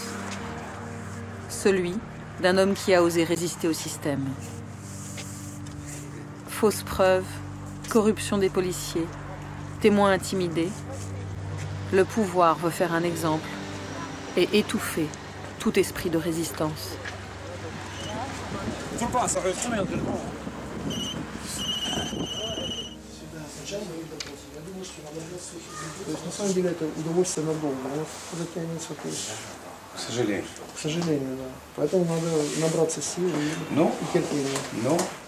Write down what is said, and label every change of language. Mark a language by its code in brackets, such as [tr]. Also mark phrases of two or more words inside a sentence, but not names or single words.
[fr] Celui d'un homme qui a osé résister au système. Fausses preuves, corruption des policiers, témoins intimidés. Le pouvoir veut faire un exemple et étouffer tout esprit de résistance. [ru] То есть на самом деле это удовольствие надолго, но затянется точно. К сожалению. К сожалению, да. Поэтому надо набраться сил и терпения.